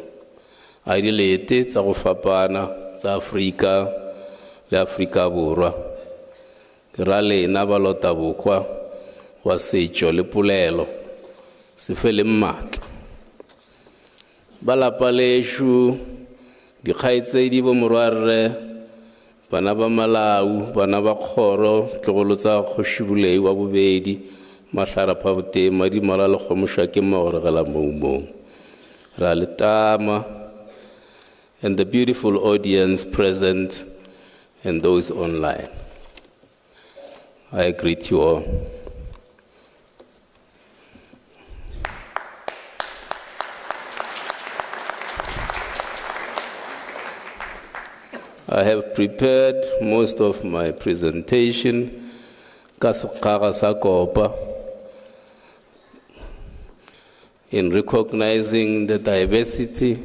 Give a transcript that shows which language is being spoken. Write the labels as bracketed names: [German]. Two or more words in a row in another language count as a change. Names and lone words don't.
[Northern Sotho] Aidilete, Tsagofapana, Africa, le Africa Burwa. Rale Nabalota Bukwa, Wasecho, le Pulelo, Sifele Mat. Balapaleshu. Di khaitse di bo morware bana ba Malau bana ba khoro tlogolo tsa khoshibulei wa bobedi mahlara phabute madi mala le khomusha ke magore gala momo ra letama [English] and the beautiful audience present and those online. I greet you all. I have prepared most of my presentation, in recognizing the diversity.